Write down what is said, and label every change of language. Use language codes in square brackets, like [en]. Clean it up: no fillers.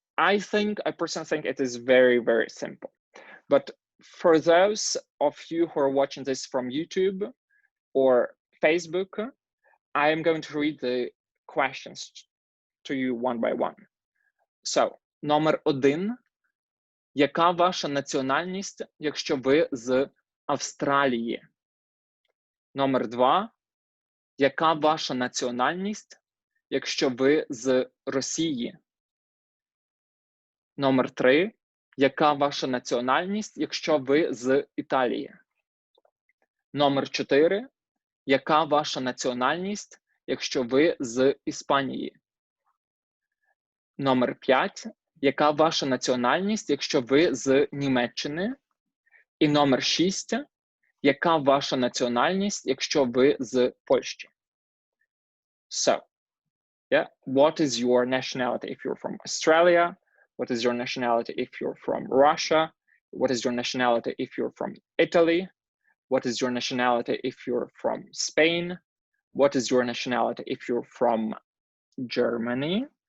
[en] I personally think it is very, very simple. But for those of you who are watching this from YouTube or Facebook, I am going to read the questions to you one by one. [uk] So, номер 1. Яка ваша національність, якщо ви з Австралії? Номер 2. Яка ваша національність, якщо ви з Росії? Номер 3. Яка ваша національність, якщо ви з Італії? Номер 4. Яка ваша національність, якщо ви з Іспанії? Номер 5. Яка ваша національність, якщо ви з Німеччини? І номер 6. Яка ваша національність, якщо ви з Польщі? [en] So, yeah, what is your nationality if you're from Australia? What is your nationality if you're from Russia? What is your nationality if you're from Italy? What is your nationality if you're from Spain? What is your nationality if you're from Germany?